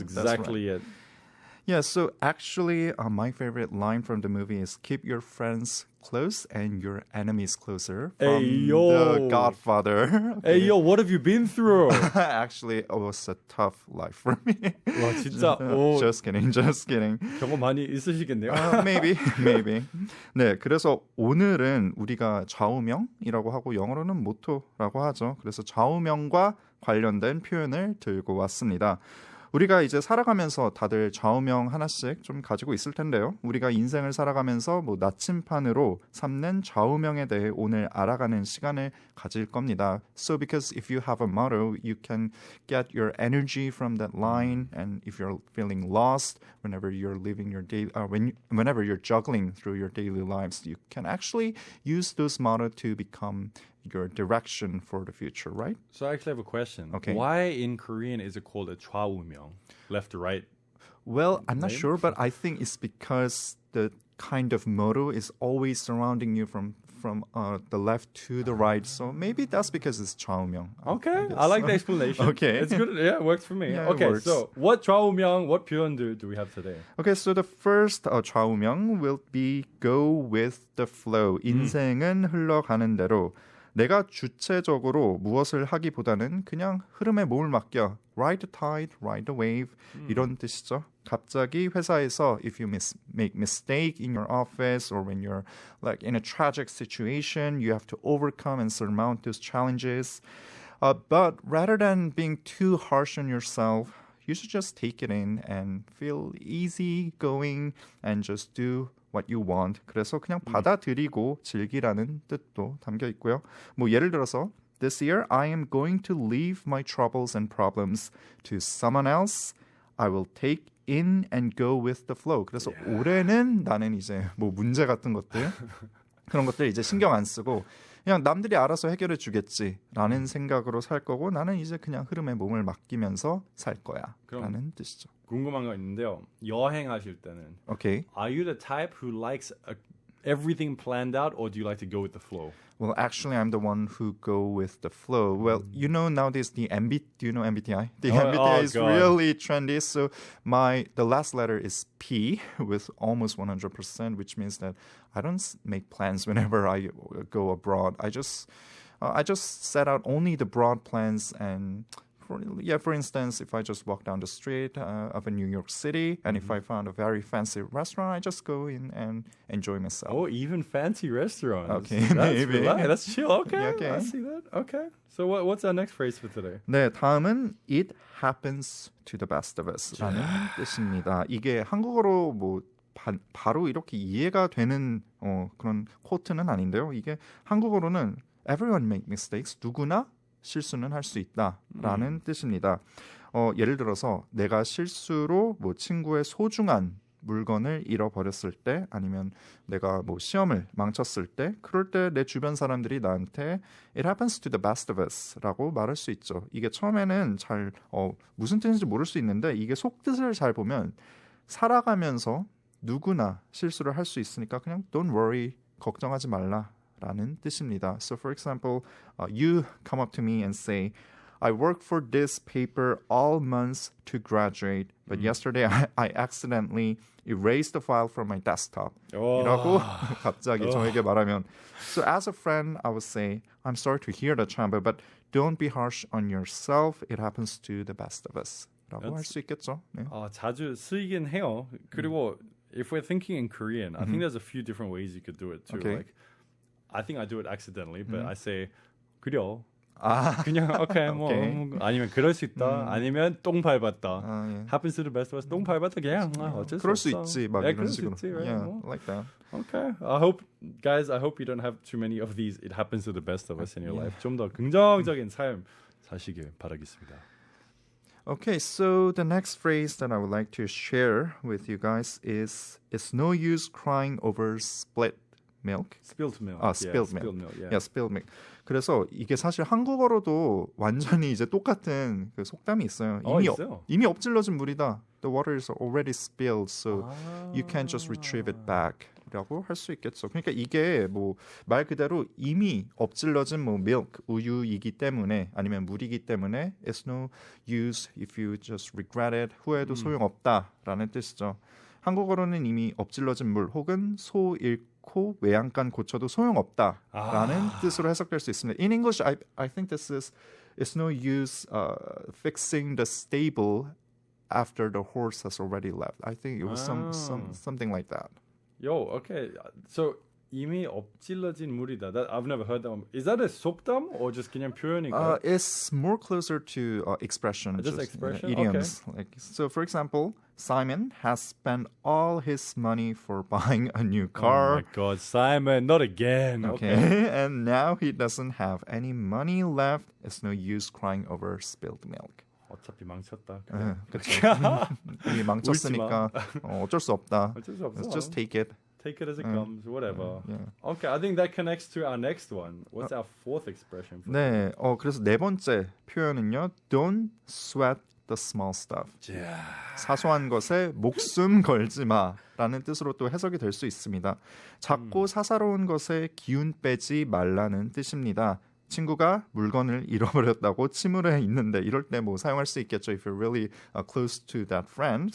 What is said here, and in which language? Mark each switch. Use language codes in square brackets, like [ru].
[en] exactly it. Yeah, so actually, my favorite line from the movie is "Keep your friends close and your enemies closer." From The Godfather. Hey, yo, what have you been through? Actually, it was a tough life for me. [ko] 와, 진짜. 오, [en] Just kidding. [ko] 경험 많이 있으시겠네요. [en] Maybe. [ko] 네, 그래서 오늘은 우리가 좌우명이라고 하고 영어로는 모토라고 하죠. 그래서 좌우명과 관련된 표현을 들고 왔습니다. 우리가 이제 살아가면서 다들 좌우명 하나씩 좀 가지고 있을 텐데요. 우리가 인생을 살아가면서 나침판으로 삼는 좌우명에 대해 오늘 알아가는 시간을 가질 겁니다. [en] So because if you have a motto, you can get your energy from that line, and if you're feeling lost whenever you're living your day, whenever you're juggling through your daily lives, you can actually use those motto to become your direction for the future, right? So I actually have a question. Okay. Why in Korean is it called a 좌우명? Left to right? Well, I'm not sure, but I think it's because the kind of motto is always surrounding you from the left to the right. So maybe that's because it's 좌우명. Okay, I like the explanation. Okay. It's good. Yeah, it works for me. Yeah, it okay, works. so what 좌우명, what 표현들 do we have today? Okay, so the first 좌우명 will be go with the flow. [ko] 인생은 흘러가는 대로. 내가 주체적으로 무엇을 하기보다는 그냥 흐름에 몸을 맡겨. [en] Ride the tide, ride the wave. [ko] 이런 뜻이죠. 갑자기 회사에서 [en] if you make mistake in your office or when you're like in a tragic situation, you have to overcome and surmount those challenges. But rather than being too harsh on yourself, you should just take it in and feel easy going and just do what you want. [ko] 그래서 그냥 받아들이고 즐기라는 뜻도 담겨 있고요. 예를 들어서 [en] This year I am going to leave my troubles and problems to someone else. I will take in and go with the flow. [ko] 그래서 올해는 나는 이제 문제 같은 것들 그런 것들 이제 신경 안 쓰고 그냥 남들이 알아서 해결해 주겠지라는 생각으로 살 거고 나는 이제 그냥 흐름에 몸을 맡기면서 살 거야 라는 뜻이죠. 궁금한 거 있는데요. 여행하실 때는 [en] Okay. Are you the type who likes everything planned out or do you like to go with the flow? Well, actually, I'm the one who go with the flow. Well, you know nowadays do you know MBTI? The MBTI is God. really trendy. So the last letter is P with almost 100%, which means that I don't make plans whenever I go abroad. I just set out only the broad plans and. For instance, if I just walk down the street of a New York City and if I found a very fancy restaurant, I just go in and enjoy myself. Oh, even fancy restaurants. Okay, That's maybe. relaxed. That's chill. Okay, Yeah, okay. I see that. Okay. So what's our next phrase for today? [ko] 네, 다음은 [en] It happens to the best of us [ko] 라는 뜻입니다. 이게 한국어로 바로 이렇게 이해가 되는 그런 코트는 아닌데요. 이게 한국어로는 [en] Everyone make mistakes. [ko] 누구나 실수는 할 수 있다라는 뜻입니다. 예를 들어서 내가 실수로 친구의 소중한 물건을 잃어버렸을 때 아니면 내가 시험을 망쳤을 때 그럴 때 내 주변 사람들이 나한테 [en] It happens to the best of us [ko] 라고 말할 수 있죠. 이게 처음에는 잘 무슨 뜻인지 모를 수 있는데 이게 속뜻을 잘 보면 살아가면서 누구나 실수를 할 수 있으니까 그냥 [en] don't worry, [ko] 걱정하지 말라 라는 뜻입니다. [en] So for example, you come up to me and say, I worked for this paper all months to graduate, but yesterday I accidentally erased the file from my desktop. [ko] 이라고 갑자기 저에게 말하면 [en] So as a friend, I would say, I'm sorry to hear that, Chamba, but don't be harsh on yourself. It happens to the best of us. [ko] 라고 할 수 있겠죠. 네. 자주 쓰이긴 해요. 그리고 [en] if we're thinking in Korean, I think there's a few different ways you could do it too. Okay. Like, I think I do it accidentally, but I say [ko] 그려. 아, 그냥 [en] okay, [ko] 뭐 아니면 그럴 수 있다. 아니면 똥 밟았다. 예. [en] Happens to the best of us. [ko] 똥 밟았다 그냥 어쩔 수 그럴 수 없어. 있지, 막 네, 이런 그럴 수 식으로. 있지, [en] right? Yeah, [ko] 뭐. [en] like that. Okay. I hope you don't have too many of these. It happens to the best of us in your life. [ko] 좀 더 긍정적인 삶 사시길 바라겠습니다. [en] Okay, so the next phrase that I would like to share with you guys is it's no use crying over split milk. Spilled milk. spilled milk. Spilled milk. Yeah. Yeah, spilled milk. [ko] 그래서 이게 사실 한국어로도 완전히 이제 똑같은 그 속담이 있어요. 있어요? 이미 엎질러진 물이다. [en] The water is already spilled, so you can't just retrieve it back. [ko] 라고 할 수 있겠죠. 그러니까 이게 뭐 말 그대로 이미 엎질러진 뭐 milk, 우유이기 때문에 아니면 물이기 때문에 [en] it's no use if you just regret it. [ko] 후회도 소용없다라는 뜻이죠. 한국어로는 이미 엎질러진 물 혹은 소 잃고 외양간 고쳐도 소용없다라는 뜻으로 해석될 수 있습니다. [en] In English, I think this is it's no use fixing the stable after the horse has already left. I think it was something like that. Yo, okay. So [ko] 이미 엎질러진 물이다. [en] I've never heard that one. Is that a 속담 or just [ko] 그냥 표현인가요? [en] It's more closer to expression. Just expression? Idioms. Okay. Like, so, for example, Simon has spent all his money for buying a new car. Oh my God, Simon, not again. Okay. And now he doesn't have any money left. It's no use crying over spilled milk. [ko] 어차피 망쳤다. 그렇죠. 이미 망쳤으니까 어쩔 수 없다. 어쩔 수 없어. [en] Let's just take it. Take it as it comes, whatever. Yeah. Okay, I think that connects to our next one. What's our fourth expression? [ko] 네, 그래서 네 번째 표현은요. [en] Don't sweat the small stuff. [ko] 사소한 것에 목숨 걸지 마라는 뜻으로 또 해석이 될 수 있습니다. 작고 사사로운 것에 기운 빼지 말라는 뜻입니다. 친구가 물건을 잃어버렸다고 침울해 있는데 이럴 때 뭐 사용할 수 있겠죠 [en] if you're really close to that friend.